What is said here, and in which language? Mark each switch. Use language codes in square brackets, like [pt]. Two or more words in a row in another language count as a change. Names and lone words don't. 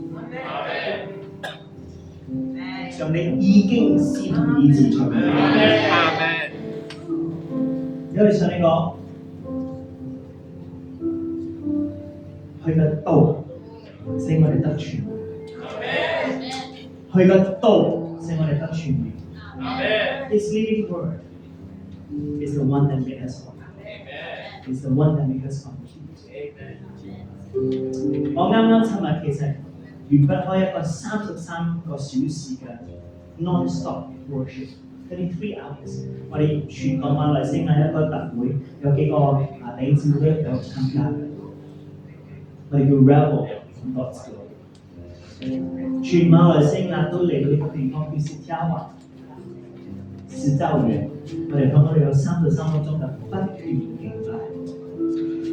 [yue] 上帝已經施行醫治出嚟。因為上帝講，佢嘅道使我哋得全。佢嘅道使我哋得全面。 [en] His living word is the one that makes us whole. Is the one that makes us complete. [yue] 我啱啱尋日其實完不開一個33個小時嘅 [en] non-stop worship， [yue] 23 hours。我哋全個馬來西亞一個特會，有幾個弟兄姊妹都有參加嘅。我哋叫 Rebel from God's Glory。全馬來西亞都嚟到呢個地方叫石家灣、石洲園，我哋講我哋有3到3個鐘嘅不斷敬拜。